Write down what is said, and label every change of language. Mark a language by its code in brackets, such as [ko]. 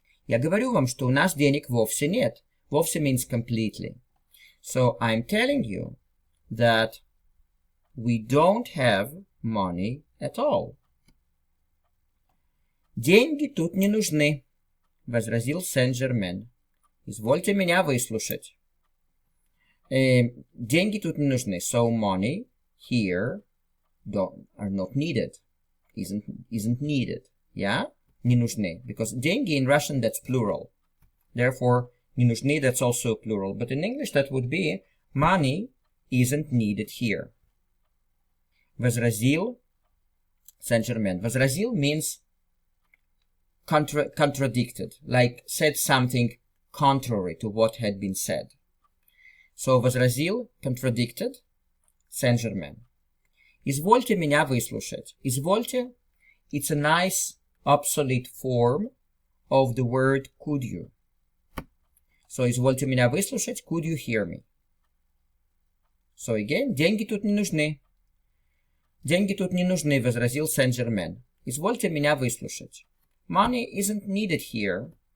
[ru] Я говорю вам, что у нас денег вовсе нет. [en] Вовсе means completely. So I'm telling you that we don't have money at all. [ru] Деньги тут не нужны, возразил Сен-Жермен. Извольте меня выслушать. Деньги тут не нужны. [en] So money here are not needed. Isn't needed. Yeah? [ru] Не нужны. [en] Because деньги in Russian, that's plural. Therefore, [ru] не нужны, [en] that's also plural. But in English, that would be money isn't needed here. Возразил Saint-Germain. Возразил means contradicted. Like said something contrary to what had been said. So возразил, contradicted, Saint-Germain. [ru] Извольте меня выслушать. [en] Извольте, it's a nice obsolete form of the word could you. So [ru] извольте меня выслушать, [en] could you hear me? [ru] So again, деньги тут не нужны. Деньги тут не нужны, возразил Saint-Germain. Извольте меня выслушать. [en] Money isn't needed here.